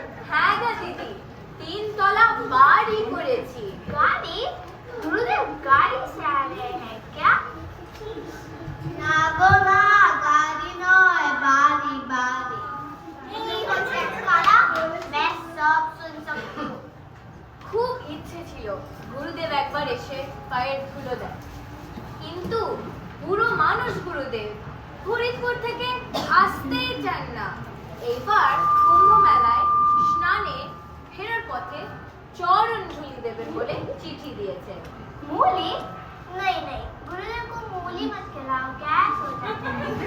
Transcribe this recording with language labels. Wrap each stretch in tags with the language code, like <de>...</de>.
<bn>হ্যাঁ গো দিদি, 3 তলা বাড়ি করেছি।</bn> <hi>गाड़ी? गुरुदेव गाड़ी से आ रहे हैं क्या? ना गो ना, गाड़ी नয়, बाड़ी बाड़ी।</hi> <bn>এই হচ্ছে খালা,</bn> <hi>मैं सब सुन सकती हूँ।</hi> <bn>খুব ইচ্ছে ছিল গুরুদেব একবার এসে পায়ের ধুলো দেয়, কিন্তু পুরো মানুষ গুরুদেব ফরিদপুর থেকে আসতেই চান না। এইবার কুম্ভ মেলায় স্নানে ফেরার পথে চরণ ধুলি দেবেন বলে চিঠি দিয়েছে।</bn> <hi>मूली? नहीं नहीं, गुरुदेव को मूली मत खिलाओ, गैस हो जाता है।</hi>